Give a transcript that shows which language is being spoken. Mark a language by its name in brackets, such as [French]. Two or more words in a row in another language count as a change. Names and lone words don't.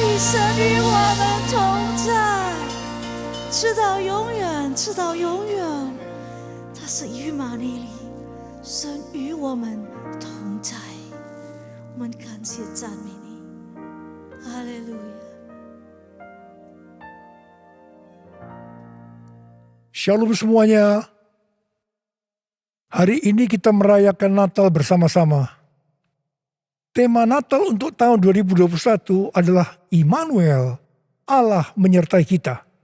[Chinese] 神与我们同在，直到永远，直到永远。他是以马内利，神与我们同在。我们感谢赞美你，哈利路亚。 [Indonesian] Shalom semuanya. Hari ini kita merayakan Natal bersama-sama. Tema Natal untuk tahun 2021 adalah Immanuel, Allah menyertai kita.